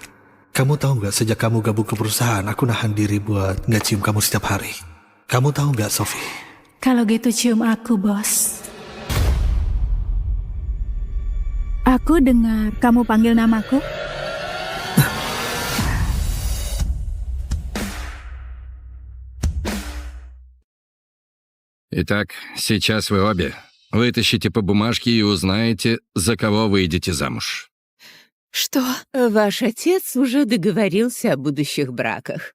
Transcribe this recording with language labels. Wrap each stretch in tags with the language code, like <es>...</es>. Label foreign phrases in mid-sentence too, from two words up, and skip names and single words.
<id>Kamu tahu nggak, sejak kamu gabung ke perusahaan, aku nahan diri buat nggak cium kamu setiap hari. Kamu tahu nggak, Sophie? Kalau gitu cium aku, bos. Aku dengar kamu panggil namaku.</id> <ru>Итак, сейчас вы обе Вытащите по бумажке и узнаете, за кого выйдете замуж. Что? Ваш отец уже договорился о будущих браках.</ru>